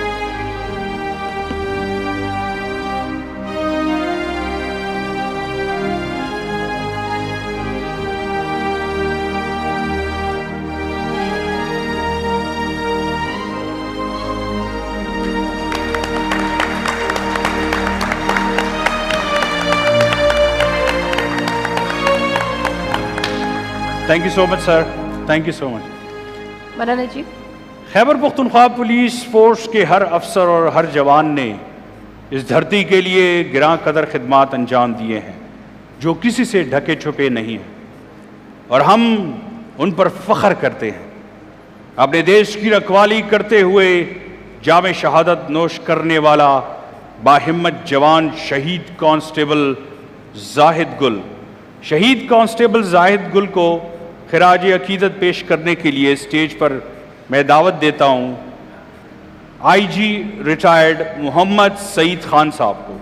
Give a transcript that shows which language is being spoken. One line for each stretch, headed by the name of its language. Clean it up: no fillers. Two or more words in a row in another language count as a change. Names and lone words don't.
English: Thank you so much sir, thank you so much.
Pashto: مننه جی۔
Urdu: خیبر پختونخوا پولیس فورس کے ہر افسر اور ہر جوان نے اس دھرتی کے لیے گراں قدر خدمات انجام دیے ہیں جو کسی سے ڈھکے چھپے نہیں ہیں، اور ہم ان پر فخر کرتے ہیں۔ اپنے دیش کی رکھوالی کرتے ہوئے جام شہادت نوش کرنے والا باہمت جوان شہید کانسٹیبل زاہد گل، شہید کانسٹیبل زاہد گل کو خراج عقیدت پیش کرنے کے لیے اسٹیج پر میں دعوت دیتا ہوں آئی جی ریٹائرڈ محمد سعید خان صاحب کو۔